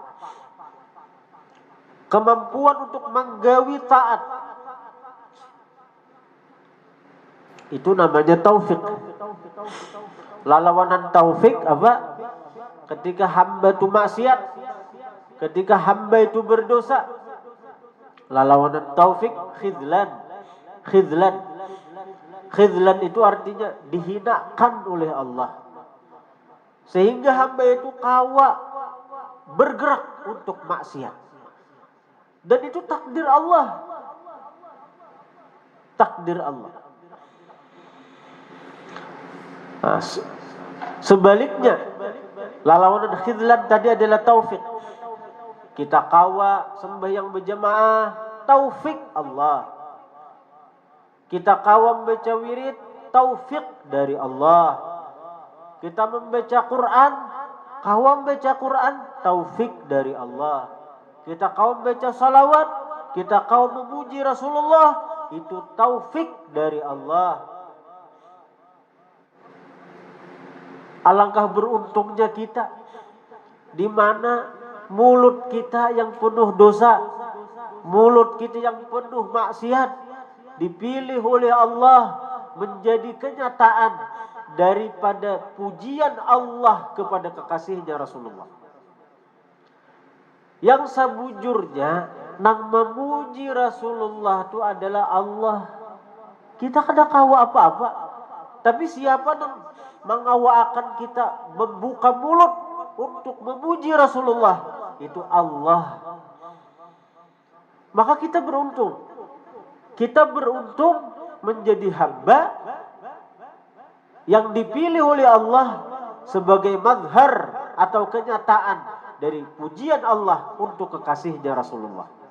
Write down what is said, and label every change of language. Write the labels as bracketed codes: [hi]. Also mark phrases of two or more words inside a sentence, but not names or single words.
[bjn] Kemampuan untuk menggawi taat. [id] Itu namanya taufik. Lawanan taufik apa? Ketika hamba itu maksiat, ketika hamba itu berdosa. Lawanan taufik khidlan. Khidlan itu artinya dihinakan oleh Allah. [bjn] Sehingga hamba itu kawa bergerak untuk maksiat. [id] Dan itu takdir Allah. Takdir Allah. Nah, sebaliknya, lawanan khidlan tadi adalah taufik. [bjn] Kita kawa sembahyang berjamaah, taufik Allah. Kita kawa membaca wirid, taufik dari Allah. Kita membaca Quran, kawa membaca Quran, taufik dari Allah. Kita kawa membaca salawat, kita kawa memuji Rasulullah, itu taufik dari Allah. [id] Alangkah beruntungnya kita, di mana mulut kita yang penuh dosa, mulut kita yang penuh maksiat, dipilih oleh Allah menjadi kenyataan daripada pujian Allah kepada kekasihnya Rasulullah. [bjn] Yang sebujurnya nang memuji Rasulullah itu adalah Allah. Kita kada kawa apa-apa, tapi siapa nang mengawakan kita membuka mulut untuk memuji Rasulullah? [id] Itu Allah. Maka kita beruntung. Kita beruntung menjadi hamba yang dipilih oleh Allah sebagai mazhar atau kenyataan dari pujian Allah untuk kekasihnya Rasulullah.